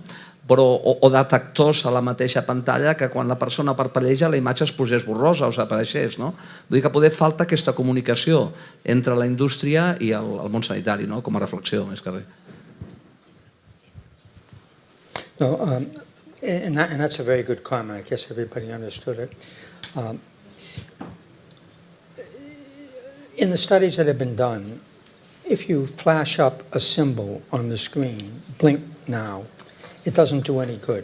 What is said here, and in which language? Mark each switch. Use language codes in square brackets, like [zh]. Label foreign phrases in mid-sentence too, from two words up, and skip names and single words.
[ca] O detectors a la mateixa pantalla que quan la persona parpelleja la imatge es posés borrosa o s'apareixés, no? Vull dir que poder falta aquesta comunicació entre la indústria i el món sanitari, no? Com a reflexió, més que res. [en] No, and that's a very good comment. I guess everybody understood it. In the studies that have been done, if you flash up a symbol on the screen, blink now, it doesn't do any good.